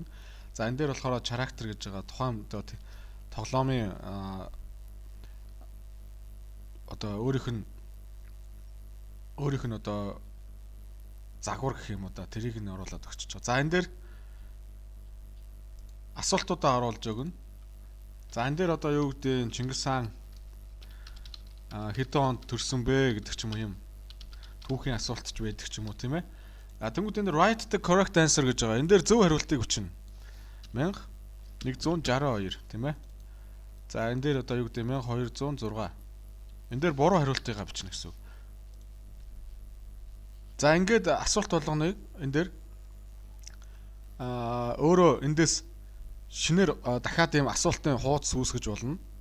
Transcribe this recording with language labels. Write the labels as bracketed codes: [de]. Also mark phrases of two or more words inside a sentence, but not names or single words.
[mn] За энэ дээр болохоор character гэж байгаа тухайн тоглоомын одоо өөрийнх нь одоо загвар гэх юм уу да тэрийг нь оруулаад өгч байгаа. За энэ дээр асуултуудаа оруулж өгнө. За энэ дээр одоо юу гэдэг Чингис хаан хэдэн онд төрсөн бэ гэдэг ч юм уу юм түүхийн асуулт ч байдаг ч юм уу тийм ээ. Тэнгүүд энэ дээр [en] write the correct answer [mn] гэж байгаа. Энэ дээр зөв хариултыг өчнө. 1162 тийм ээ. За энэ дээр одоо юу гэдэг 1206. Энэ дээр буруу хариултыг бичнэ гэсэн үг. За ингээд асуулт болгоныг энэ дээр өөрөө эндээс шинээр дахиад ийм асуултын хуудас үүсгэж болно.